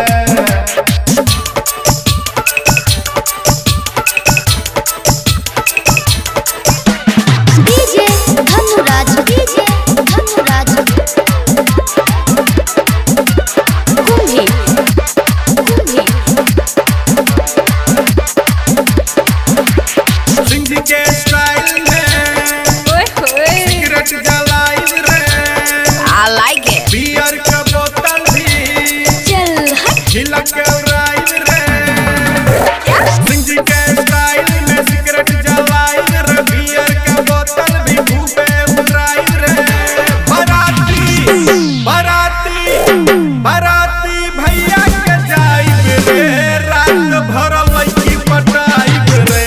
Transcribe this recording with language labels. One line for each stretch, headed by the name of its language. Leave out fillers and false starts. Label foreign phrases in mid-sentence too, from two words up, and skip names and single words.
Bhojpuri: डीजे धनुराज, डीजे धनुराज कुंभी कुंभी। सिंह जी के स्टाइल में सिगरेट जलाइब रे।
English: I like it।
Bhojpuri: बियर का बोतल भी चल हट। झिलक के उड़ाइब रे। सिंह जी के स्टाइल में सिगरेट जलाइब रे, बियर का बोतल भी खूबे उड़ाइब रे। बाराती बाराती बाराती भैया के जाइब रे, रात भर लड़की पटाइब रे।